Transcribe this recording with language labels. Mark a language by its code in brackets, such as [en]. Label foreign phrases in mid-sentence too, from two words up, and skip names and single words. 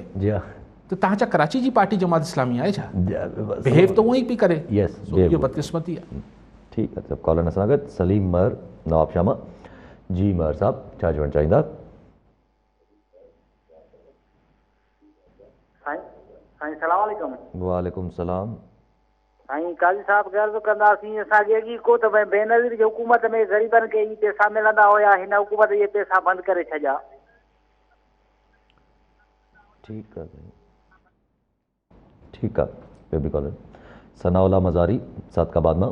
[sd] त तव्हां छा कराची जी पार्टी जमात इस्लामी आहे छा? बिहेव त उहो ई पई करे। इहो बदकिस्मती आहे। ठीकु आहे, सभु कॉलर सां गॾु सलीम महर नवाब शामा। जी महर साहब, छा चवणु चाहींदा? [ar] साईं سلام علیکم. وعلیکم سلام. [sd] साईं काज़ी साहब ॻाल्हि कंदासीं असांखे अॻी को त भई बेनज़ीर जी हुकूमत में ग़रीबनि खे ई पैसा मिलंदा हुया, हिन हुकूमत इहे पैसा बंदि करे छॾिया। ठीकु आहे, ठीकु आहे। ॿियो बि कॉलर सनाउल्ला मज़ारी सादकाबाद मां।